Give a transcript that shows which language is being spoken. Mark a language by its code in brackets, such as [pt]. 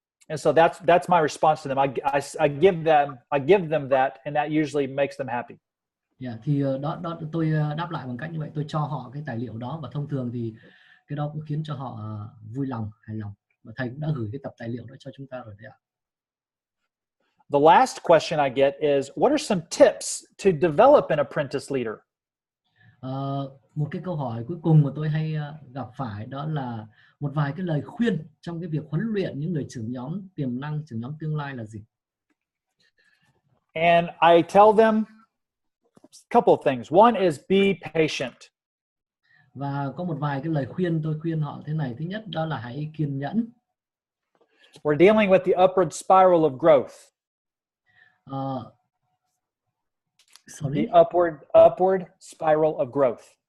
[en] And so that's my response to them. I give them that, and that usually makes them happy. [vi] Yeah, thì đó tôi đáp lại bằng cách như vậy, tôi cho họ cái tài liệu đó và thông thường thì cái đó cũng khiến cho họ vui lòng, hài lòng. Và thầy cũng đã gửi cái tập tài liệu đó cho chúng ta rồi đấy ạ. [en] The last question I get is, what are some tips to develop an apprentice leader? [vi] Một cái câu hỏi cuối cùng mà tôi hay gặp phải đó là một vài cái lời khuyên trong cái việc huấn luyện những người trưởng nhóm tiềm năng, trưởng nhóm tương lai là gì? [en] And I tell them a couple of things. One is be patient. [vi] Và có một vài cái lời khuyên tôi khuyên họ thế này. Thứ nhất đó là hãy kiên nhẫn. [en] We're dealing with the upward spiral of growth. Sorry. The upward spiral of growth.